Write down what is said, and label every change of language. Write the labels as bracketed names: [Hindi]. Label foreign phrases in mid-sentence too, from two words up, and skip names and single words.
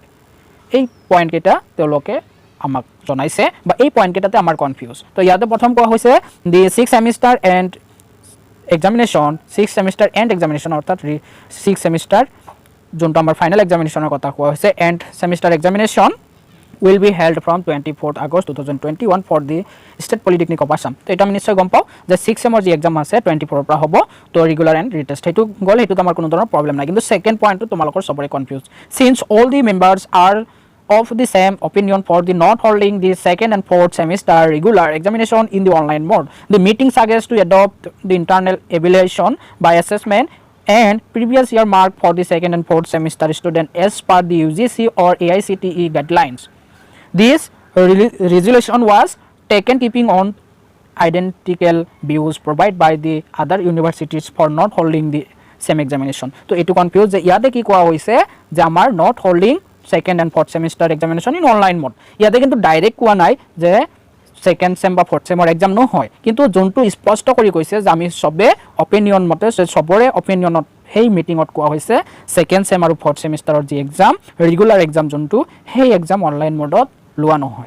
[Assamese] এই পইণ্টকেইটা তেওঁলোকে আমাক জনাইছে বা এই পইণ্টকেইটাতে আমাৰ কনফিউজ। তো ইয়াতে প্ৰথম কোৱা হৈছে [English] the 6 semester end examination 6 semester end examination [Assamese] অৰ্থাৎ 6 সেমিষ্টাৰ যোনটো আমাৰ ফাইনেল এক্সামিনেশ্যনৰ কথা কোৱা হৈছে [English] end semester examination will be held from 24th August 2021 for the State Polytechnic of Assam. [Assamese] তো এটা আমি নিশ্চয় গম পাওঁ যে 6 সেমৰ যি এক্সাম আছে 24ৰ পৰা হ'ব। তো [English] regular and retest [Assamese] সেইটো গ'ল, সেইটোত আমাৰ কোনো ধৰণৰ প্ৰব্লেম নাই। কিন্তু [English] second point [Assamese] তোমালোকৰ চবৰে কনফিউজ। [English] since all the members are of the same opinion for the not holding the second and fourth semester regular examination in the online mode, the meeting suggests to adopt the internal evaluation by assessment and previous year mark for the second and fourth semester student as per the UGC or AICTE guidelines. This resolution was taken keeping on identical views provided by the other universities for not holding the same examination. [Assamese] তো এইটো কনফিউজ যে ইয়াতে কি কোৱা হৈছে যে আমাৰ [English] not holding second and fourth semester examination in online mode. [Assamese] ইয়াতে কিন্তু ডাইৰেক্ট কোৱা নাই যে [English] second sem [Assamese] বা ফৰ্থ সেমৰ এক্সাম নহয়, কিন্তু যোনটো স্পষ্ট কৰি কৈছে যে আমি চবে অপিনিয়ন মতে চবৰে অপিনিয়নত সেই মিটিঙত কোৱা হৈছে সেকেন্ড সেম আৰু ফৰ্থ সেমিষ্টাৰৰ যি এক্সাম [English] regular exam [Assamese] যোনটো সেই এক্সাম অনলাইন মোডত লোৱা নহয়।